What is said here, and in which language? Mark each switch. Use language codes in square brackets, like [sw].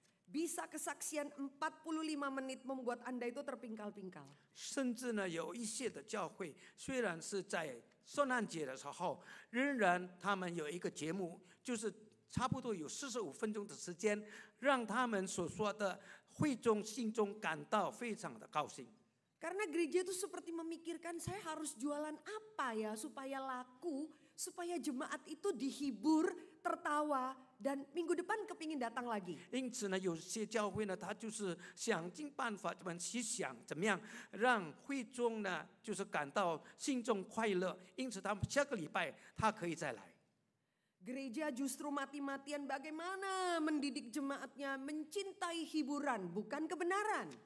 [id] Bisa kesaksian 45 menit membuat Anda itu terpingkal-pingkal. [zh] 甚至呢，有一些的教会虽然是在圣诞节的时候，仍然他们有一个节目，就是差不多有45分钟的时间，让他们所说的会众心中感到非常的高兴。 [id] Karena gereja itu seperti memikirkan saya harus jualan apa ya supaya laku, supaya jemaat itu dihibur, tertawa, dan minggu depan kepingin datang lagi. [zh] 因此呢，有些教会呢，他就是想尽办法，去想怎么样让会众呢，就是感到心中快乐。因此，他们下个礼拜他可以再来。 [id] Gereja justru mati-matian bagaimana mendidik jemaatnya mencintai hiburan, bukan kebenaran.